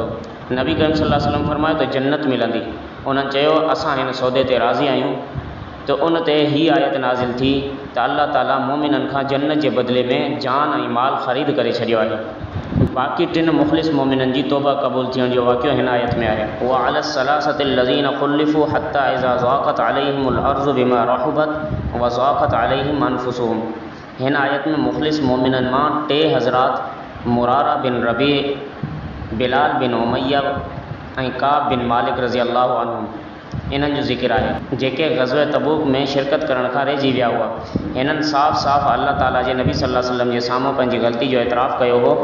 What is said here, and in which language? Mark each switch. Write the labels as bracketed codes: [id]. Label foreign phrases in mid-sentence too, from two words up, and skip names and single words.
[sd] नबी करीम [ar] صلى الله عليه وسلم [sd] फरमायो त जन्नत मिलंदी। उन्हनि चयो असां हिन सौदे ते राज़ी आहियूं। त उन ते हीअ आयत नाज़िल थी त अल्लाह ताला मोमिननि खां जन्नत जे बदिले में जान ऐं माल ख़रीद करे छॾियो आहे। बाक़ी 3 मुख़लिस मोमिननि जी तौबा क़बूल थियण जो वाक़ियो हिन आयत में आहे। [ar] وعلى الثلاثة الذين خلفوا حتى إذا ضاقت عليهم الأرض بما رحبت وضاقت عليهم أنفسهم. [sd] हिन आयत में मुख़लिस मोमिनन मां 3 हज़रात मुरारा बिन रबी, बिलाल बिन उमैया ऐं काब बिन मालिक [ar] رضي الله عنهم [sd] इन्हनि जो ज़िक्र आहे, जेके ग़ज़वे तबूक में शिरकत करण खां रहिजी विया हुआ। हिननि साफ़ साफ़ अल्लाह ताला जे नबी [ar] صلى الله عليه وسلم [sd] जे साम्हूं पंहिंजी ग़लती जो एतिराफ़ कयो हो।